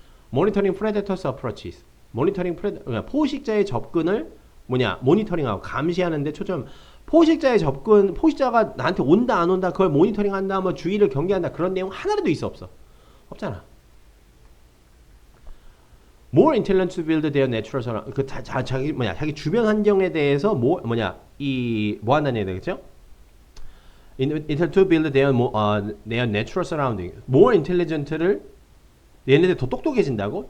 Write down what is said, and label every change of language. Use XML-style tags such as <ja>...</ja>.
<en>모니터링 프레데터스 어프로치스.</en> <ko>포식자의 접근을 모니터링하고 감시하는데 초점. 포식자가 나한테 온다 안 온다 그걸 모니터링한다 뭐 주의를 경계한다 그런 내용 하나라도 있어 없잖아.</ko> <en>More intelligent to build their natural surrounding.</en> <ko>자기 주변 환경에 대해서 뭐 한다는 얘기 되겠죠?</ko> <en>Intelligent to build their natural surrounding. More intelligent</en> <ko>를 얘네들 더 똑똑해진다고?</ko>